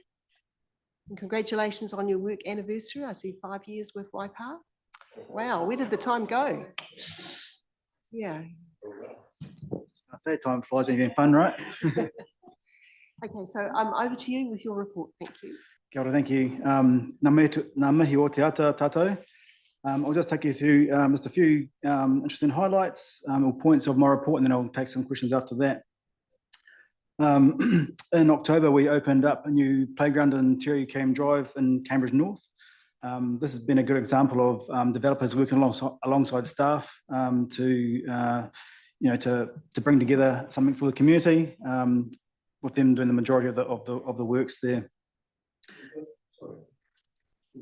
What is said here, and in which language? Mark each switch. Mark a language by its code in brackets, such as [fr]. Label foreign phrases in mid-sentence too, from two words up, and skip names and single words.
[en] And congratulations on your work anniversary. I see 5 years with Waipa. Wow, where did the time go? Yeah. I say time flies when you're having fun, right? Okay, so I'm over to you with your report. Thank you. [mi] Kia ora, [en] thank you. [mi] Ngā mihi o te ata tātou. [en] I'll just take you through just a few interesting highlights or points of my report, and then I'll take some questions after that. In October, we opened up a new playground in Te Cam Drive in Cambridge North. This has been a good example of developers working alongside staff to bring together something for the community, with them doing the majority of the works there.